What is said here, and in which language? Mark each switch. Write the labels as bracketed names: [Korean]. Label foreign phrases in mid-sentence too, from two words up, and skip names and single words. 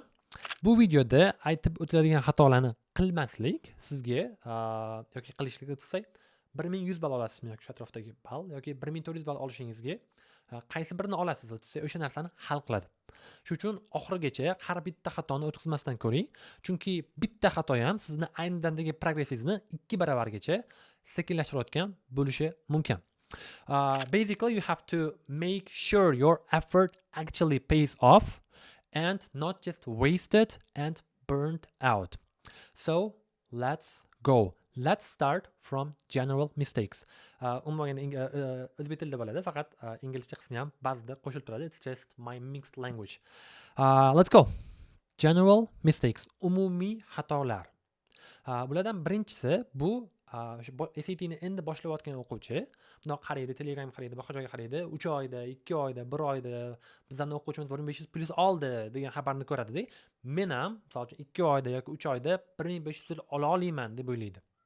[Uzbek] Bu videoda aytib o'tiladigan xatolarni qilmaslik sizga yoki qilishlik desak 1100 ball olasizmi yoki shu atrofdagi ball yoki 1400 ball olishingizga qaysi birini olasiz desak o'sha narsani hal qiladi. Shuning uchun oxirigacha har bitta xatoni o'tkazmasdan ko'ring, chunki bitta xato ham sizni ayni damdagi progressingizni 2 baravargacha sekinlashtirayotgan bo'lishi mumkin. [English] Basically you have to make sure your effort actually pays off and not just wasted and burned out. So let's go. Let's start from general mistakes. [Uzbek] Umuman o'zbek tilida bo'ladi, faqat inglizcha qismi ham ba'zida qo'shilib turadi. [English] It's just my mixed language. Let's go. General mistakes. [Uzbek] Umumiy xatolar. Bulardan birinchisi bu SATni endi boshlayotgan o'quvchi bundoq qaraydi, Telegram qaraydi, boshqa joyga qaraydi, 3 oyda, 2 oyda, 1 oyda bizning o'quvchimiz 1500+ oldi degan xabarni ko'radi-da. Men ham, masalan, 2 oyda yoki 3 oyda 1500 ola olmayman deb o'ylaydi.